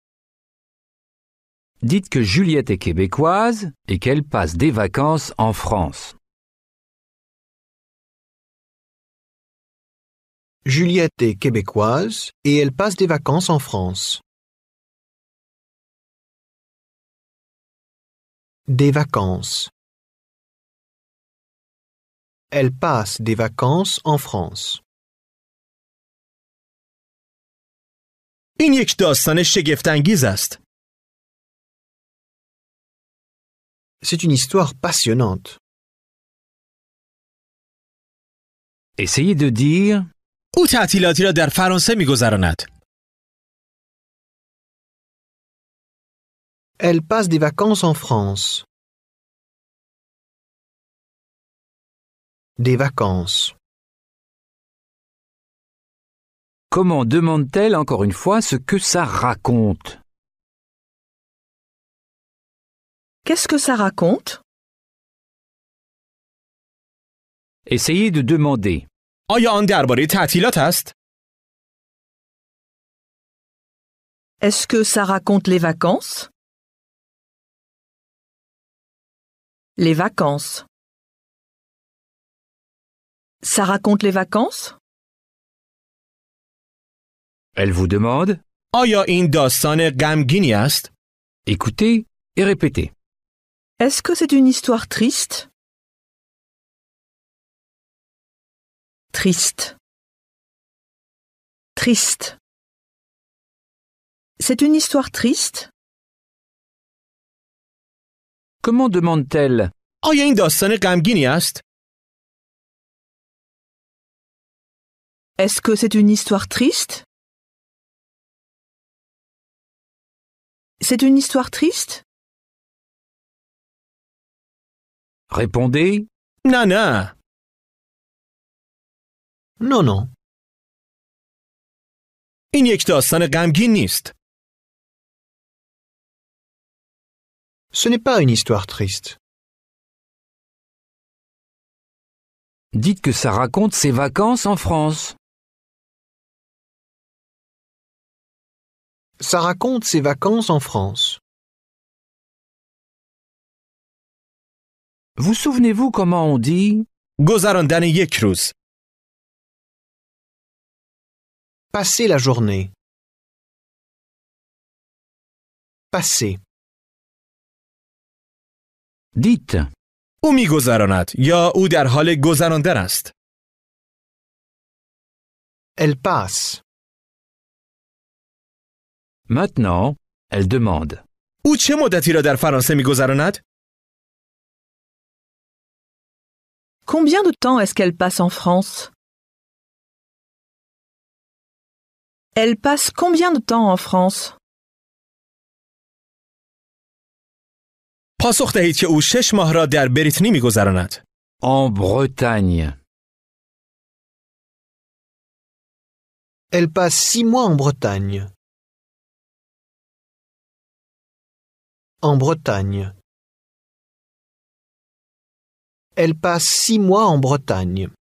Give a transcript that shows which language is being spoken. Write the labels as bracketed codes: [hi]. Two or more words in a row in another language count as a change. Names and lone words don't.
[fr] Dites que Juliette est québécoise et qu'elle passe des vacances en France. Juliette est québécoise et elle passe des vacances en France. Des vacances. Elle passe des vacances en France. [fa] این یک داستان شگفت‌انگیز است. [fr] C'est une histoire passionnante. Essayez de dire. [fa] او تعطیلاتی را در فرانسه می‌گذراند. [fr] Elle passe des vacances en France. Des vacances. Comment demande-t-elle encore une fois ce que ça raconte? Qu'est-ce que ça raconte? Essayez de demander. [fa] آیا آن درباره تعطیلات است؟ [fr] Est-ce que ça raconte les vacances? Les vacances. Ça raconte les vacances? Elle vous demande. [fa] آیا این داستان غمگینی است؟ [fr] Écoutez et répétez. Est-ce que c'est une histoire triste? Triste. Triste. C'est une histoire triste? Comment demande-t-elle? [fa] آیا این داستان غمگینی است؟ [fr] Est-ce que c'est une histoire triste? C'est une histoire triste? Répondez. [fa] نه نه. [fr] Non, non. [fa] این یک داستان غمگین نیست. [fr] Ce n'est pas une histoire triste. Dites que ça raconte ses vacances en France. Ça raconte ses vacances en France. Vous souvenez-vous comment on dit? [fa] گذراندن یک روز. [fr] Passer la journée. Passer. Dites. [fa] او میگذراند یا او در حال گذراندن است. [fr] Elle passe. Maintenant, elle demande. [fa] او چه مدتی را در فرانسه میگذراند؟ [fr] Combien de temps est-ce qu'elle passe en France? Elle passe combien de temps en France? [fa] پاسخ دهید که او 6 ماه را در بریتنی میگذراند. [fr] En Bretagne. Elle passe 6 mois en Bretagne. En Bretagne. Elle passe 6 mois en Bretagne.